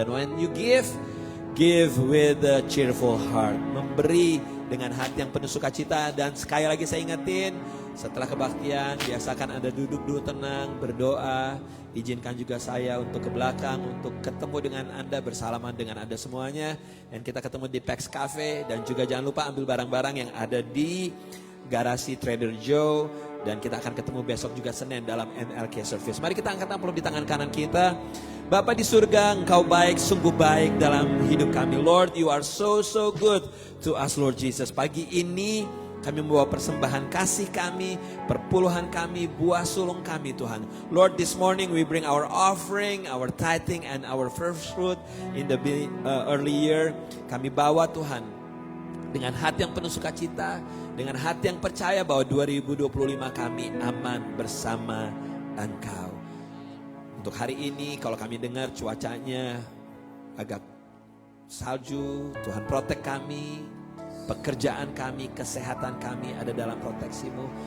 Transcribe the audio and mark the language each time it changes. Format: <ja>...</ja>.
<id>Dan</id> <en>when you give with a cheerful heart.</en> <id>Memberi dengan hati yang penuh sukacita. Dan sekali lagi saya ingetin, setelah kebaktian biasakan Anda duduk dulu tenang, berdoa. Izinkan juga saya untuk ke belakang, untuk ketemu dengan Anda, bersalaman dengan Anda semuanya. Dan kita ketemu di Pax Cafe. Dan juga jangan lupa ambil barang-barang yang ada di garasi Trader Joe. Dan kita akan ketemu besok juga Senin dalam MLK Service. Mari kita angkat amplop di tangan kanan kita. Bapa di surga, Engkau baik, sungguh baik dalam hidup kami.</id> <en>Lord, you are so good to us, Lord Jesus.</en> <id>Pagi ini kami membawa persembahan kasih kami, perpuluhan kami, buah sulung kami Tuhan.</id> <en>Lord, this morning we bring our offering, our tithing and our first fruit in the early year.</en> <id>Kami bawa Tuhan dengan hati yang penuh sukacita, dengan hati yang percaya bahwa 2025 kami aman bersama Engkau. Untuk hari ini kalau kami dengar cuacanya agak salju, Tuhan protek kami, pekerjaan kami, kesehatan kami ada dalam proteksi-Mu.</id>